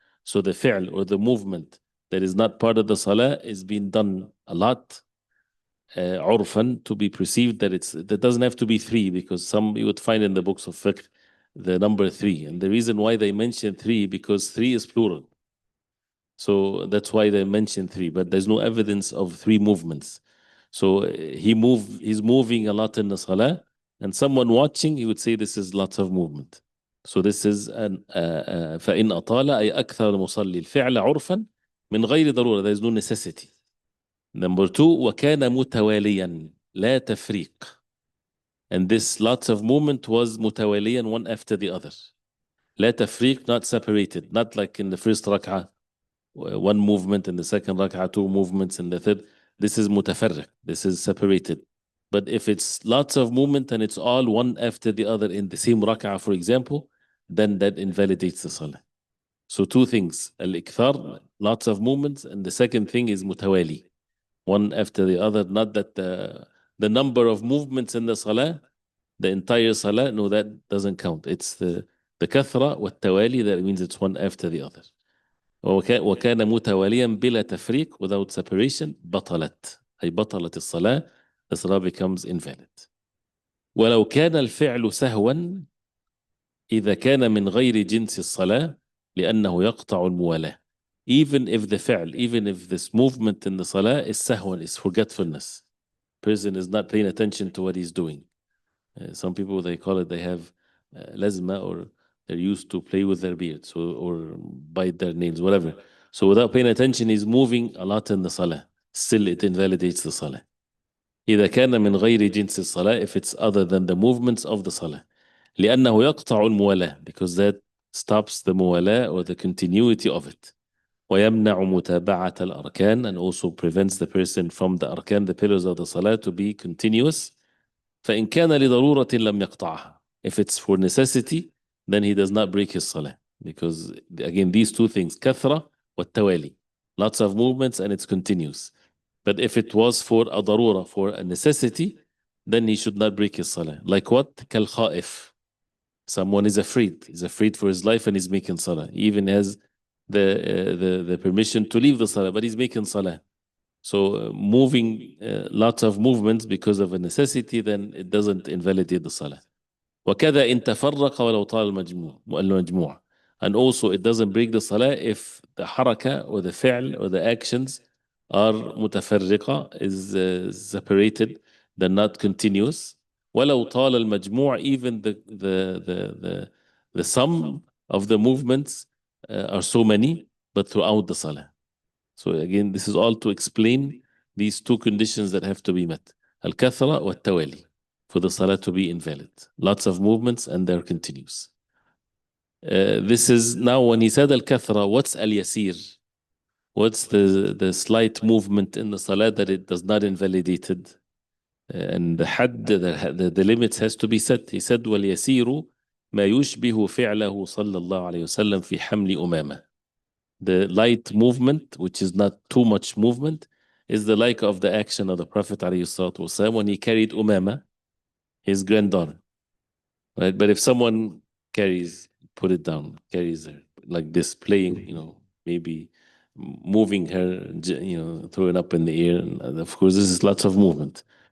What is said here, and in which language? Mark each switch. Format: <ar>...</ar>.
<en>So the fi'l, or the movement that is not part of the salah, is being done a lot, عرفا, to be perceived that doesn't have to be three, because some you would find in the books of fiqh the number three. And the reason why they mention three, because three is plural. So that's why they mention three, but there's no evidence of three movements. So he's moving a lot in the salah, and someone watching, he would say this is lots of movement. So this is</en> <ar>فإن أطال أي أكثر المصلي الفعل عرفا من غير ضرورة,</ar> <en>there is no necessity. Number two,</en> <ar>وكان متواليا لا تفريق.</ar> <en>And this lots of movement was متواليا, one after the other.</en> <ar>لا تفريق,</ar> <en>not separated, not like in the first rak'ah, one movement, in the second rak'ah, two movements, in the third. This is mutafarriq, this is separated. But if it's lots of movement and it's all one after the other in the same rak'ah, for example, then that invalidates the salah. So two things, al-ikthar, lots of movements, and the second thing is mutawali, one after the other. Not that the number of movements in the salah, the entire salah, no, that doesn't count. It's the kathra wa tawali, that means it's one after the other.</en> <ar>وكان متواليا بلا تفريق,</ar> <en>without separation,</en> <ar>بطلت, أي بطلت الصلاة,</ar> <en>the salah becomes invalid.</en> <ar>ولو كان الفعل سهوا إذا كان من غير جنس الصلاة لأنه يقطع الموالاة.</ar> <en>Even if this movement in the salah is sahwan, is forgetfulness, person is not paying attention to what he's doing. Some people, they call it, they have lazma, or they're used to play with their beards or bite their nails, whatever. So without paying attention, he's moving a lot in the salah. Still, it invalidates the salah.</en> <ar>إذا كان من غير جنس الصلاة,</ar> <en>if it's other than the movements of the salah.</en> <ar>لأنه يقطع الموالاة,</ar> <en>because that stops the muwalah or the continuity of it.</en> <ar>ويمنع متابعة الأركان,</ar> <en>and also prevents the person from the arkan, the pillars of the salah, to be continuous.</en> <ar>فإن كان لضرورة لم يقطعها.</ar> <en>If it's for necessity, then he does not break his salah. Because again, these two things,</en> <ar>كثرة والتوالي,</ar> <en>lots of movements and it's continuous. But if it was for a ضرورة, for a necessity, then he should not break his salah. Like what? كالخائف. Someone is afraid. He's afraid for his life and he's making salah. He even has the permission to leave the salah, but he's making salah. So moving lots of movements because of a necessity, then it doesn't invalidate the salah.</en> <ar>وكذا إن تفرق ولو طال المجموع.</ar> <en>And also it doesn't break the salah if the haraka or the fi'l or the actions are متفرقة, is separated, they're not continuous.</en> <ar>ولو طال المجموع,</ar> <en>even the sum of the movements are so many, but throughout the salah. So again, this is all to explain these two conditions that have to be met. Al-kathra wa tawali, for the salah to be invalid. Lots of movements and they're continuous. This is now when he said al-kathra, what's al-yasir? What's the slight movement in the salah that it does not invalidate it? And the had, the limits has to be set. He said,</en> <ar>وَالْيَسِيرُ مَا يُشْبِهُ فِعْلَهُ صَلَّى اللَّهُ عَلَيْهِ وسلم في حمل أمامة.</ar> <en>The light movement, which is not too much movement, is the like of the action of the Prophet ﷺ when he carried Umama, his granddaughter. Right? But if someone carries, put it down, carries her like this, playing, maybe moving her, throwing up in the air, and of course, this is lots of movement.</en>